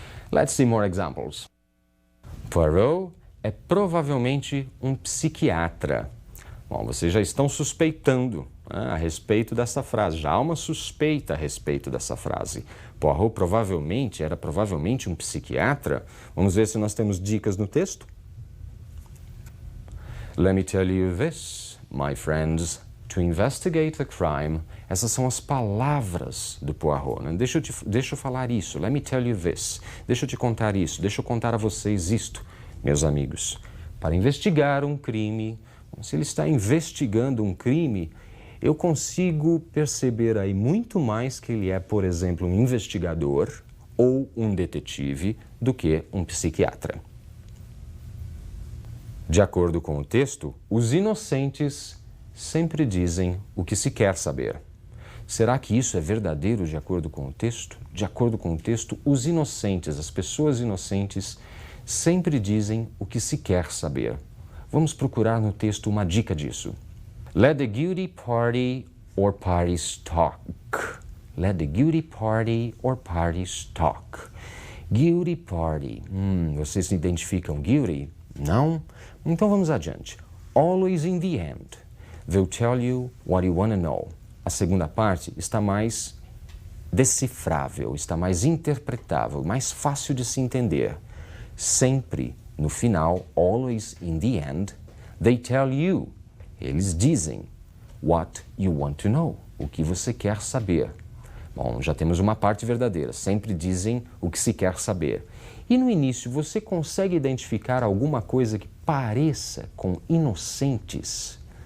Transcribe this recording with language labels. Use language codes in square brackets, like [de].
[en] Let's see more examples. [pt] Poirot é provavelmente um psiquiatra. Bom, vocês já estão suspeitando, né, a respeito dessa frase. Já há uma suspeita a respeito dessa frase. Poirot era provavelmente um psiquiatra. Vamos ver se nós temos dicas no texto. [en] Let me tell you this, my friends. To investigate the crime. [pt] Essas são as palavras do Poirot, né? Deixa eu falar isso. [en] Let me tell you this. [pt] Deixa eu te contar isso. Deixa eu contar a vocês isto, meus amigos. Para investigar um crime, se ele está investigando um crime, eu consigo perceber aí muito mais que ele é, por exemplo, um investigador ou um detetive do que um psiquiatra. De acordo com o texto, os inocentes sempre dizem o que se quer saber. Será que isso é verdadeiro de acordo com o texto? De acordo com o texto, os inocentes, as pessoas inocentes, sempre dizem o que se quer saber. Vamos procurar no texto uma dica disso. [en] Let the guilty party or parties talk. Let the guilty party or parties talk. Guilty party. [pt] Vocês se identificam guilty? Não? Então vamos adiante. [en] Always in the end. They'll tell you what you want to know. [pt] A segunda parte está mais decifrável, está mais interpretável, mais fácil de se entender. Sempre, no final, [en] always in the end, they tell you. [pt] Eles dizem [en] what you want to know, [pt] o que você quer saber. Bom, já temos uma parte verdadeira, sempre dizem o que se quer saber. E no início, você consegue identificar alguma coisa que pareça com inocentes?